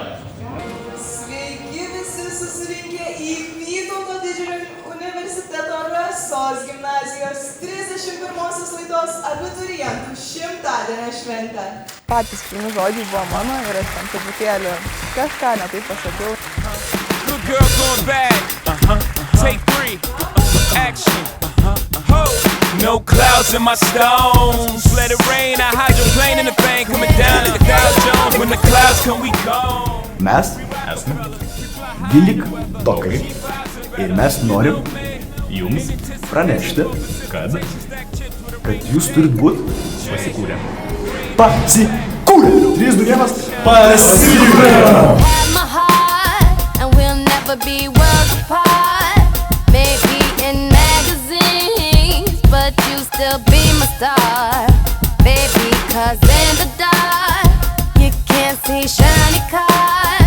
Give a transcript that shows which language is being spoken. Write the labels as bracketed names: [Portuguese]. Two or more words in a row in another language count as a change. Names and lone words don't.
[Lithuanian] Sveiki visi susirinkę į Vytauto didžiojo universiteto Rasos gimnazijos 31-osios laidos abiturientų 100-dienio šventę. Patys pirmi žodžiai buvo mano ir aš ten truputėlį kažką ne taip pasakiau. [English] Good girl going bad. Take 3. Action. No clouds in my stones. Let it rain. I hydroplane in the bank. Coming down like the Dow Jones. When the clouds come, we go. [Lithuanian] Mes esame Vilik Tokai ir mes norim jums pranešti, kad jūs turit būt pasikūrę. Pasikūrę! 3, 2, 1, pasikūrę! [English] be worlds apart. Maybe in magazines, but you still be my star. Baby, 'cause in the dark, you can't see shiny cars.